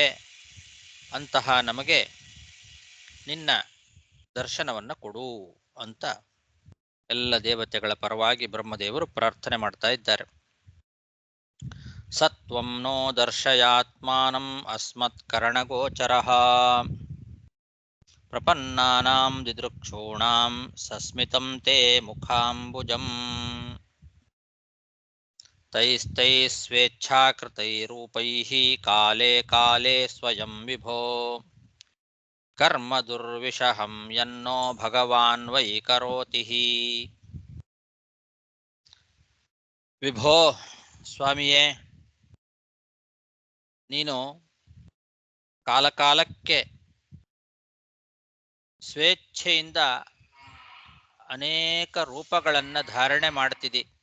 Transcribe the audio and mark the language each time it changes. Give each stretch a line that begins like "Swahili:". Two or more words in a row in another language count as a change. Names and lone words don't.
Kannada: ಅಂತಹ ನಮಗೆ ನಿನ್ನ ದರ್ಶನವನ್ನು ಕೊಡು ಅಂತ ಎಲ್ಲ ದೇವತೆಗಳ ಪರವಾಗಿ ಬ್ರಹ್ಮದೇವರು ಪ್ರಾರ್ಥನೆ ಮಾಡ್ತಾ ಇದ್ದಾರೆ.
Sanskrit: ಸತ್ವಂ ನೋ ದರ್ಶಯಾತ್ಮಾನಂ ಅಸ್ಮತ್ ಕರ್ಣಗೋಚರಃ ಪ್ರಪನ್ನಾನಾಂ ದಿದೃಕ್ಷೂಣಾಂ ಸಸ್ಮಿತಂ ತೇ ಮುಖಾಂಬುಜಂ. ತೈಸ್ತೈ ಸ್ವೇಚ್ಛಾಕೃತೈರೂಪೈಃ ಕಾಲೇ ಕಾಲೇ ಸ್ವಯಂ ವಿಭೋ ಕರ್ಮ ದುರ್ವಿಷಹಂ ಯನ್ನೋ ಭಗವಾನ್ ವೈ ಕರೋತಿ.
Kannada: ವಿಭೋ, ಸ್ವಾಮಿಯೇ, ನೀನು ಕಾಲಕಾಲಕ್ಕೆ ಸ್ವೇಚ್ಛೆಯಿಂದ ಅನೇಕ ರೂಪಗಳನ್ನು ಧಾರಣೆ ಮಾಡ್ತಿದ್ದಿ.